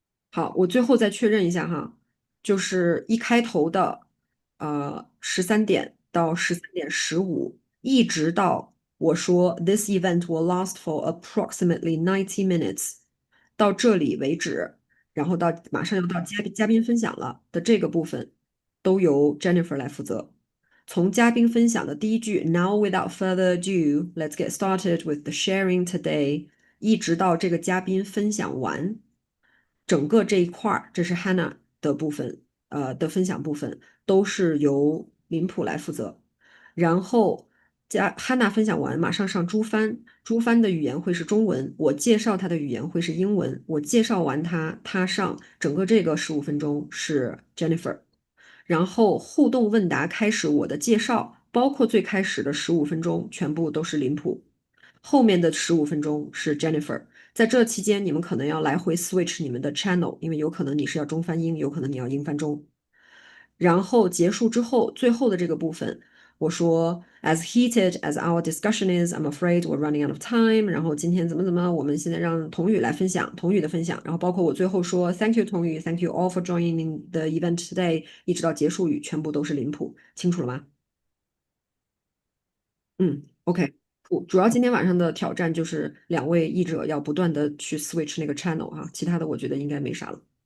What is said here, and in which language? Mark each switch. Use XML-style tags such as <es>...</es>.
<zh>好，我最后再确认一下哈，就是一开头的13点到13点15，一直到我说</zh> <en>This event will last for approximately 90 minutes，</en> <zh>到这里为止，然后到马上要到嘉宾分享了的这个部分，都由 Jennifer 来负责。从嘉宾分享的第一句</zh> <en>Now without further ado, let's get started with the sharing today，</en> <zh>一直到这个嘉宾分享完。整个这一块儿，这是 Hannah 的部分，的分享部分都是由林普来负责。然后Hannah 分享完，马上上朱帆，朱帆的语言会是中文，我介绍他的语言会是英文。我介绍完他，他上整个这个15分钟是 Jennifer，然后互动问答开始，我的介绍包括最开始的十五分钟全部都是林普，后面的十五分钟是 Jennifer。在这期间，你们可能要来回 switch 你们的 channel，因为有可能你是要中翻英，有可能你要英翻中。然后结束之后，最后的这个部分，我说</zh> <en>As heated as our discussion is, I'm afraid we're running out of time。</en> <zh>然后今天怎么怎么，我们现在让童宇来分享童宇的分享，然后包括我最后说</zh> <en>Thank you</en> <zh>童宇，</zh> <en>Thank you all for joining the event today，</en> <zh>一直到结束语全部都是林普，清楚了吗？嗯，OK。主要今天晚上的挑战就是两位译者要不断的去 switch 那个 channel 哈，其他的我觉得应该没啥了。</zh>